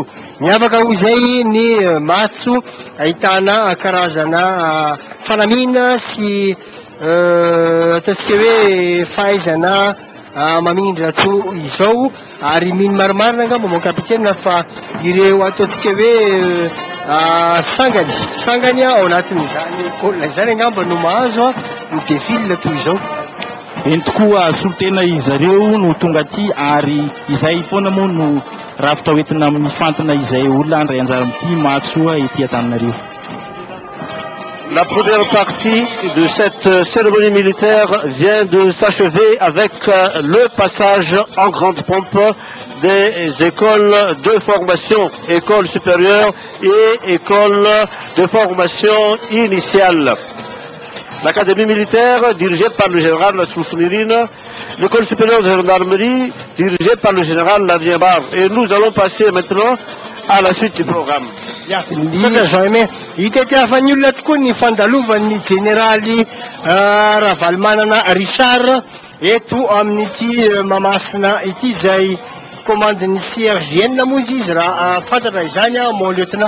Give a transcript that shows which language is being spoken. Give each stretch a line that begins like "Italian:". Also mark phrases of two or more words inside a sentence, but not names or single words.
Malagasy: Miavaka ho izay ny matso ahitana karazana fanamina sy ataontsika hoe fahaizana mamindra to izao ary mino marimarina angamba
French: mon capitaine
Malagasy: fa ireo ataontsika hoe sangany ao anatin'izany école izany angamba no mahazo ny défile toy izao. Eny tokoa solotena izareo no tonga aty ary izay foana moa no rafitra hoentina mifantona izay olona andray anjara amin'ity matsoa ety Antananarivo.
French: La première partie de cette cérémonie militaire vient de s'achever avec le passage en grande pompe des écoles de formation, école supérieure et école de formation initiale. l'académie militaire dirigée par le général Soussmirine, l'école supérieure de gendarmerie dirigée par le général Adrien Barre. Et nous allons passer maintenant à la suite du programme.
Malagasy: Hitety hafa ny olona tokoa ny fandalovan'ny jeneraly Ravalomanana Richard eto amin'ity Mahamasina ity izay commandeny CRGN moa izy raha fantatra izany
French: mon lieutenant.